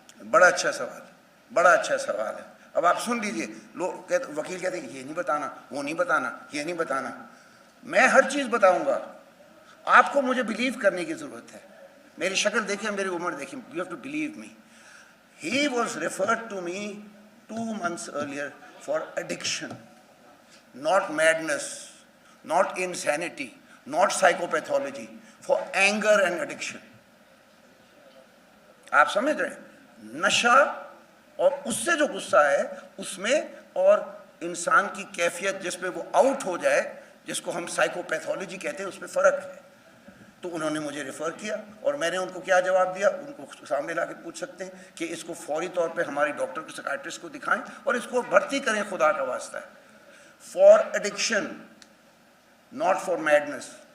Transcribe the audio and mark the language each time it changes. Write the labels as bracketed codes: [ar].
[ur] بڑا اچھا سوال ہے. اب آپ سن لیجئے. لوگ وکیل کہتے ہیں یہ نہیں بتانا, وہ نہیں بتانا, یہ نہیں بتانا. میں ہر چیز بتاؤں گا. آپ کو مجھے بلیو کرنے کی ضرورت ہے. میری شکل دیکھیں, میری عمر دیکھیں. [en] You have to believe me. He was referred to me 2 months earlier for addiction, not madness, not insanity, not psychopathology, for anger and addiction. [ur] آپ سمجھ رہے ہیں, نشہ اور اس سے جو غصہ ہے اس میں, اور انسان کی کیفیت جس میں وہ آؤٹ ہو جائے, جس کو ہم سائیکوپیتھولوجی کہتے ہیں، اس پہ فرق ہے. تو انہوں نے مجھے ریفر کیا اور میں نے ان کو کیا جواب دیا، ان کو سامنے لا کے پوچھ سکتے ہیں کہ اس کو فوری طور پہ ہماری ڈاکٹر کو، سائکیٹرسٹ کو دکھائیں اور اس کو بھرتی کریں، خدا کا واسطہ ہے، [en] For addiction not for madness.